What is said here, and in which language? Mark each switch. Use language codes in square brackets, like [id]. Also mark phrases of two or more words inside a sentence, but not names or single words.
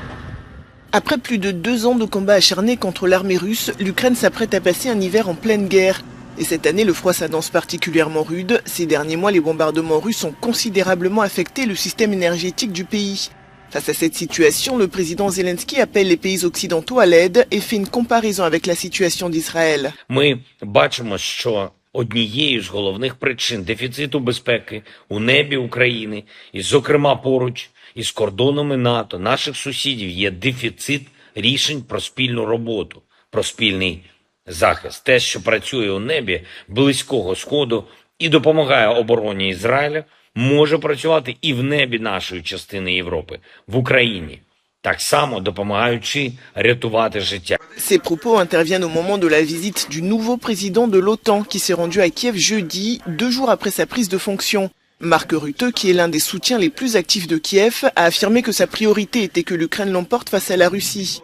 [fr] Après plus de 2 ans de combats acharnés contre l'armée russe, l'Ukraine s'apprête à passer un hiver en pleine guerre. Et cette année, le froid s'annonce particulièrement rude. Ces derniers mois, les bombardements russes ont considérablement affecté le système énergétique du pays. Face à cette situation, le président Zelensky appelle les pays occidentaux à l'aide et fait une comparaison avec la situation d'Israël. [uk] Однією з головних причин дефіциту безпеки у небі України, і зокрема поруч із кордонами НАТО, наших сусідів, є дефіцит рішень про спільну роботу, про спільний захист. Те, що працює у небі Близького Сходу і допомагає обороні Ізраїля, може працювати і в небі нашої частини Європи, в Україні. [fr] Ces propos interviennent au moment de la visite du nouveau président de l'OTAN qui s'est rendu à Kiev jeudi, 2 jours après sa prise de fonction. Mark Rutte, qui est l'un des soutiens les plus actifs de Kiev, a affirmé que sa priorité était que l'Ukraine l'emporte face à la Russie.